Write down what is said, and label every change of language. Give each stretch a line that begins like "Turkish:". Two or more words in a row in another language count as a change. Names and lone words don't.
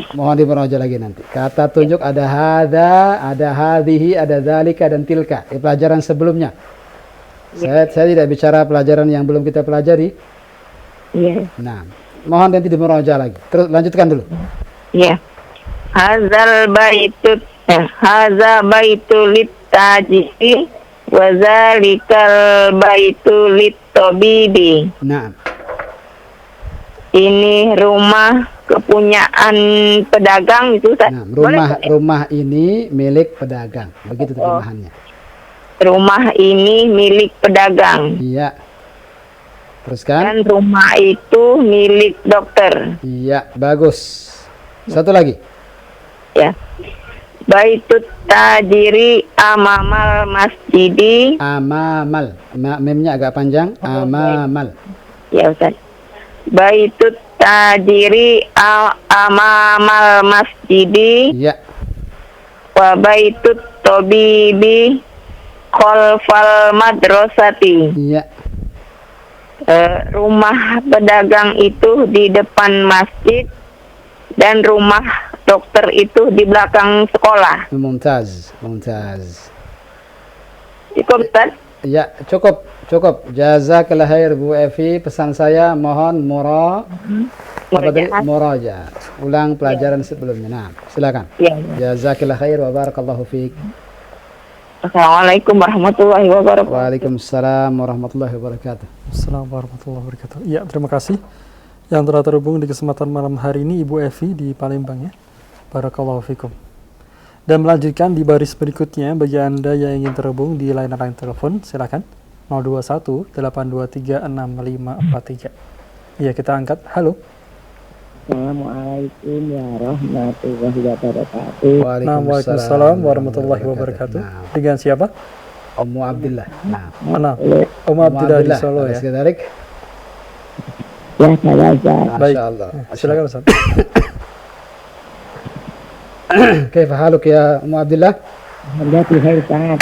Indonesian: Mohon dimurajaah lagi nanti. Kata tunjuk ada hada, ada hadhihi, ada dzalika dan tilka. Di pelajaran sebelumnya. Saya tidak bicara pelajaran yang belum kita pelajari. Iya. Nah, mohon nanti dimurajaah lagi. Terus lanjutkan dulu. Iya.
Arabic: هذا بيت للتاجر وذلك البيت للطبيب.
Indonesian: Nah. Ini rumah kepunyaan pedagang itu Ustaz. Nah, rumah ini milik pedagang. Begitu terjemahannya. Rumah ini milik pedagang. Iya. Teruskan. Dan rumah itu milik dokter. Iya, bagus. Satu lagi. Ya.
Arabic: بيت التاجر أمام المسجد.
Indonesian: Amamal. Memnya agak panjang. Amamal. Ya Ustaz.
Arabic: بيت التاجر أمام المسجد.
Indonesian: Iya.
Arabic: وبيت الطبيب خلف المدرسة.
Indonesian: Iya. Rumah pedagang itu di depan masjid dan rumah dokter itu di belakang sekolah. Mumtaz. Cukup Ustaz? Ya, cukup.
Arabic: جزاك الله خير
Indonesian: Bu Evi. Pesan saya mohon murajaah. Ulang pelajaran sebelumnya. Nah, silakan. Ya.
Arabic: جزاك الله خير وبارك الله فيك. السلام عليكم ورحمة الله وبركاته. وعليكم السلام ورحمة الله وبركاته. السلام عليكم ورحمة الله وبركاته.
Indonesian: Ya, terima kasih yang telah terhubung di kesempatan malam hari ini Ibu Evi di Palembang ya.
Arabic: بارك الله فيكم.
Indonesian: Dan melanjutkan di baris berikutnya bagi Anda yang ingin terhubung di layanan telepon, silakan 021 823 6543. Iya, kita angkat. Halo.
Arabic: السلام عليكم ورحمة الله وبركاته. وعليكم السلام ورحمة الله وبركاته.
Indonesian: Nah, Dengan siapa? Ummu Abdillah. Nah, Mana? Ummu Abdillah di Solo ya. Sekadarik. Ya, saya Ustaz. Baik. Masyaallah. Silakan Ustaz.
Arabic: كيف حالك يا أم عبد الله? الحمد لله بخير Ustaz.